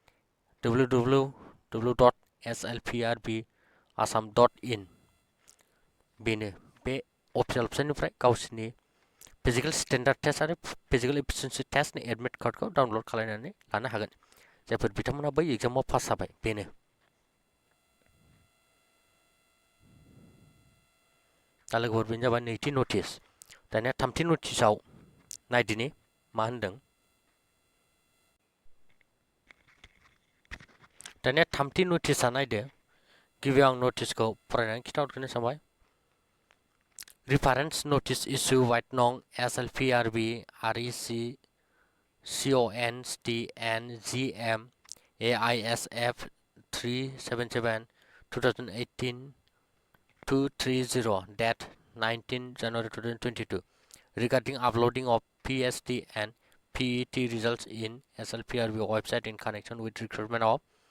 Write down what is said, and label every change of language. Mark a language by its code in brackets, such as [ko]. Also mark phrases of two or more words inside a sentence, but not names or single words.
[brx] www.slprbassam.in बेनो बे [en] official website [brx] गावसिनि [en] physical standard test [brx] आरो [en] physical efficiency [brx] टेस्टनि [en] admit card [brx] डाउनलड खालामनानै लानो हागोन जायफोर बिथांमोनहा बै एग्जामाव पास जाबाय बेनो दा लोगोफोर बेनो जाबाय नैथि नटिस दानिया थामथि नटिसआव नायदिनि मा होनदों दानिया थामथि नटिसआ नायदो गिबियाव आं नटिसखौ फरायनानै खिन्थाहरग्रोनो सानबाय [en] reference notice issue vide no [brx] SLPRB REC CONSTNGM AISF 377 2018 [en] 230 date 19 January 2022 regarding uploading of PST and PET results in SLPRB website in connection with recruitment of